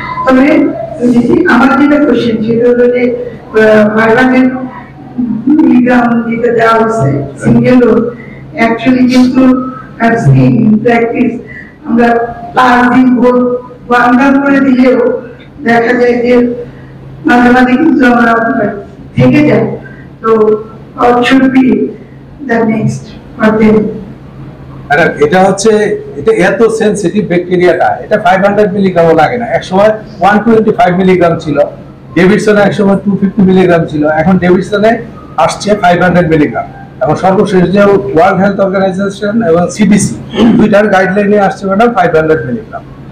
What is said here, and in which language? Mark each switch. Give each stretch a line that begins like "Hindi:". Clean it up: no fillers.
Bangla: তবে আমার যেটা কোশ্চেন সেটা হলো যে 500 মিলিগ্রাম যেটা দেওয়া হচ্ছে সিঙ্গেল ডোজ, অ্যাকচুয়ালি কিন্তু প্র্যাকটিস আমরা 5 দিন ভোর ওয়ান করে দিলেও দেখা যায় যে মাঝে মাঝে কিন্তু আমরা থেকে যাই।
English: তো what should be the next for them?
Bangla: এটা হচ্ছে, এটা এত সেনসিটিভ ব্যাকটেরিয়াটা, এটা 500 মিলিগ্রামও লাগে না। এক সময় 125 মিলিগ্রাম ছিল, ডেভিডসনে এক সময় 250 মিলিগ্রাম ছিল, এখন ডেভিডসনে আসছে 500 মিলিগ্রাম। এবং সর্বশেষ যে ওয়ার্ল্ড হেলথ অর্গানাইজেশন এবং সিডিসি দুইটার গাইডলাইনে আসছে ম্যাডাম 500 মিলিগ্রাম।